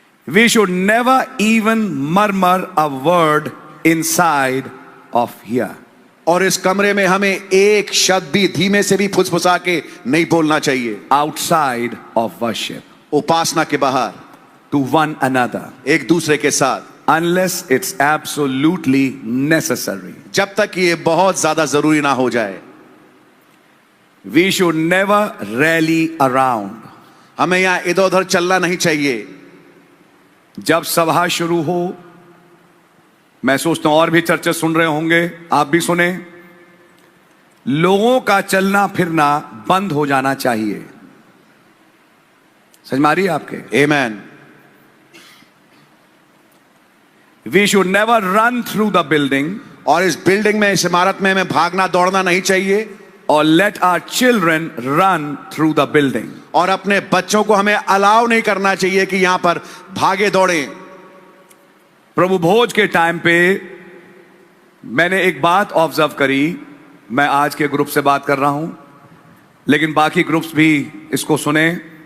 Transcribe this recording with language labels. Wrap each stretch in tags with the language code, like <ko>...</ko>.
<en>We should never even murmur a word inside of here.</en> <hi>और इस कमरे में हमें एक शब्द भी धीमे से भी फुसफुसा के नहीं बोलना चाहिए।</hi> <en>Outside of worship.</en> <hi>उपासना के बाहर।</hi> <en>To one another.</en> <hi>एक दूसरे के साथ।</hi> <en>Unless it's absolutely necessary.</en> <hi>जब तक ये बहुत ज्यादा जरूरी ना हो जाए।</hi> <en>We should never rally around.</en> <hi>हमें यहां इधर उधर चलना नहीं चाहिए। जब सभा शुरू हो, मैं सोचता हूं और भी चर्चा सुन रहे होंगे, आप भी सुने, लोगों का चलना फिरना बंद हो जाना चाहिए। समझ में आ रही है आपके?</hi> <en>Amen. We should never run through the building.</en> <hi>और इस बिल्डिंग में, इस इमारत में हमें भागना दौड़ना नहीं चाहिए।</hi> <en>Or let our children run through the building.</en> <hi>और अपने बच्चों को हमें अलाउ नहीं करना चाहिए कि यहां पर भागे दौड़े। प्रभु भोज के टाइम पे मैंने एक बात ऑब्जर्व करी। मैं आज के ग्रुप से बात कर रहा हूं, लेकिन बाकी ग्रुप्स भी इसको सुने।</hi>